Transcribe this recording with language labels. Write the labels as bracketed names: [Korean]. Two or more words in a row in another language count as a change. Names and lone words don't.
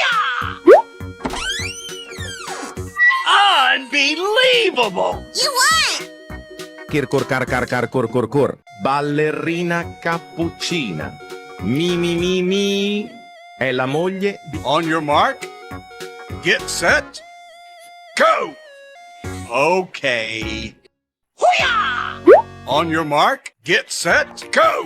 [English] Unbelievable! You won! Kirkur kar kar kar kur kur kur. [Italian] Ballerina cappuccina. Mi mi mi mi. È la moglie di... [English] On your mark, get set, go! Okay. On your mark, get set, go!